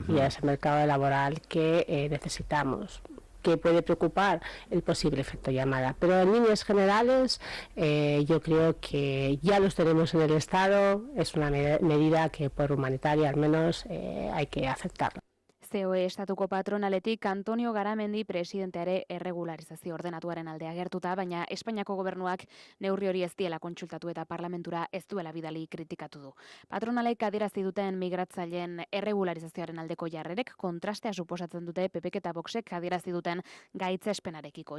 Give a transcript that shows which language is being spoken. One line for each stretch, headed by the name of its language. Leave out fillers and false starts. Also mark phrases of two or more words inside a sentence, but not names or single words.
Spanish: Y a ese mercado laboral que necesitamos, que puede preocupar el posible efecto llamada. Pero en líneas generales yo creo que ya los tenemos en el Estado, es una medida que por humanitaria al menos hay que aceptarla.
Basque: COE estatuko patronaletik Antonio Garamendi presidenteare erregularizazio ordenatuaren alde agertuta, baina Espainiako gobernuak neurri hori ez diela kontsultatu eta parlamentura ez duela bidali kritikatu du. Patronalek adierazi duten migratzaileen erregularizazioaren aldeko jarrerek kontrastea suposatzen dute PPk eta Voxek adierazi duten gaitzespenarekiko.